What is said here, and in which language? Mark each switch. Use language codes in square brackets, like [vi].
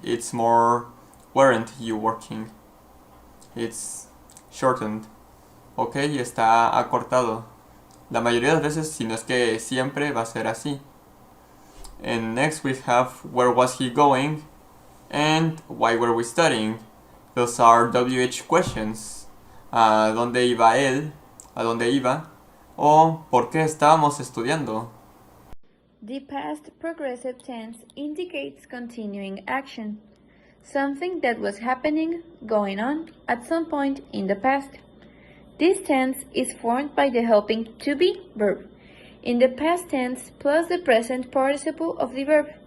[en] It's more weren't you working. It's shortened. Ok, [es] está acortado. La mayoría de las veces, si no es que siempre, va a ser así. [en] And next we have where was he going and why were we studying. Those are WH questions. [es] ¿A dónde iba él? ¿A dónde iba? O ¿por qué estábamos estudiando? [en] The past progressive tense indicates continuing action, something that was happening, going on, at some point in the past. This tense is formed by the helping to be verb in the past tense plus the present participle of the verb.